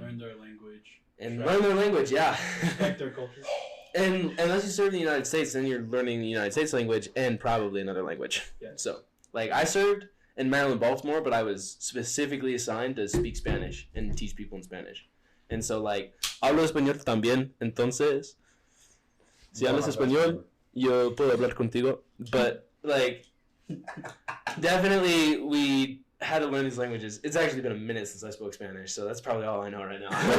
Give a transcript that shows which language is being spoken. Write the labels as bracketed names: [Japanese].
[English] learn their language. Learn their language, yeah. Respect their culture. And unless you serve in the United States, then you're learning the United States language and probably another language. Yeah. So, like, I served in Maryland, Baltimore, but I was specifically assigned to speak Spanish and teach people in Spanish. And so, like, [Spanish] hablo español también, entonces, si hablas español, yo puedo hablar contigo. [English] But, like, definitely we had to learn these languages. It's actually been a minute since I spoke Spanish, so that's probably all I know right now.